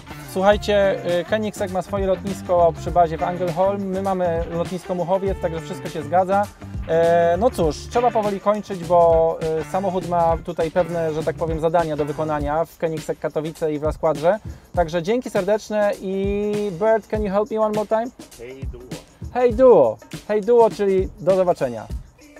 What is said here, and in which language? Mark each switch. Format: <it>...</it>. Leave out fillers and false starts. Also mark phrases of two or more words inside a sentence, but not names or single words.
<pl>Słuchajcie, Koenigsegg ma swoje lotnisko przy bazie w Angelholm, my mamy lotnisko Muchowiec, także wszystko się zgadza. No cóż, trzeba powoli kończyć, bo samochód ma tutaj pewne, że tak powiem, zadania do wykonania w Koenigsegg Katowice i w La Squadrze. Także dzięki serdeczne i Bert,</pl> <en>can you help me one more time? Hey, duo. Hey duo! Hey duo,</en> <pl>czyli do zobaczenia.</pl>